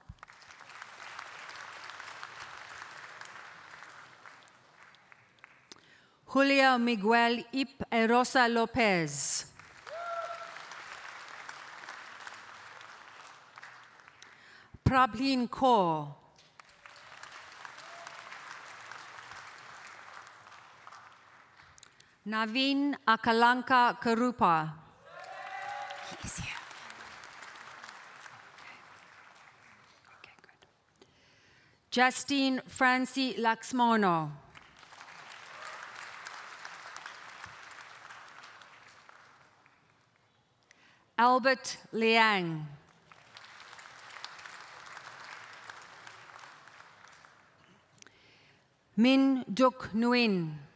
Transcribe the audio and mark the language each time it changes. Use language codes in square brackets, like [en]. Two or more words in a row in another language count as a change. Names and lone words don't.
[en] Julio Miguel Ip Erosa Lopez. Prablin Kaur. Naveen Akalanka Karupa. He is here. Okay, good. Justine Francie Laxmono. Albert Liang. Min Duk Nguyen.